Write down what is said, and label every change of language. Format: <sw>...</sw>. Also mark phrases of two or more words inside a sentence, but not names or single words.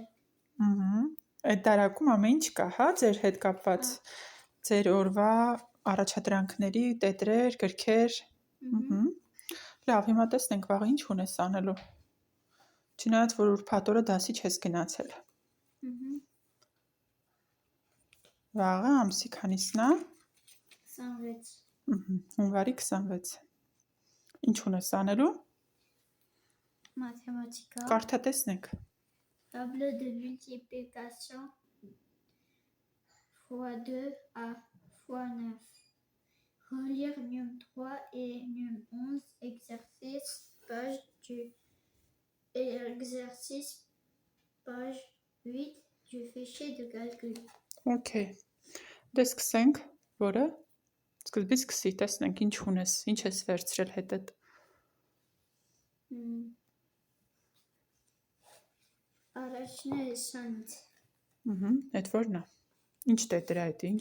<hy>Այդ դարակում ամեն ինչ կա, հա, ձեր հետ կապված։ Ձեր օրվա առաջադրանքների տետրեր, գրքեր։ Լավ, հիմա տեսնենք վաղը ինչ ունես անելու։ Չնայած որ ուրբաթ օրը դասի չես գնացել։ Վաղը ամսի քանիսն է։ 26։ Հունվարի 26։ Ինչ ունես անելու։ Մաթեմատիկա։ Կարդա տեսնենք։</hy> <fr>Tableau de multiplication x2 à x9. Relire Num 3 et Num 11, exercice page 8 du fichier de calcul. Okay.</fr> <hy>Դե սկսենք, որը սկզբից սկսի, տեսնենք ինչ ունես, ինչ ես վերցրել հետդ։ Առաջինը սանց։ Այդ որն է։ Ինչ տետր է այդ, ինչ։</hy>